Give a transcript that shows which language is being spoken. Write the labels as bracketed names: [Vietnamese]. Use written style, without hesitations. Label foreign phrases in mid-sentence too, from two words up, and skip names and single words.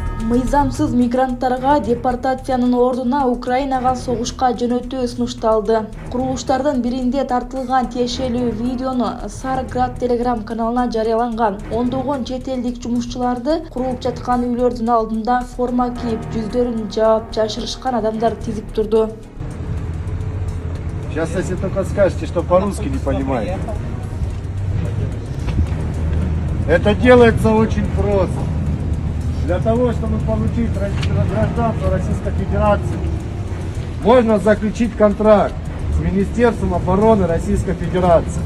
[Kyrgyz] Мыйзамсыз мигранттарга депортациянын ордуна Украинага согушка жөнөтүү сунушталды. Курулуштардын биринде тартылган тиешелүү видеону Сарград Телеграм каналына жарыяланган. Ондогон чет элдик жумушчуларды курулуп жаткан үйлөрдүн алдында форма кийип, жүздөрүн жаап жашырышкан адамдар тизип турду. [Russian] Сейчас, если только скажете, что по-русски не понимаете. Это делается очень просто. Для того, чтобы получить гражданство Российской Федерации, можно заключить контракт с Министерством обороны Российской Федерации.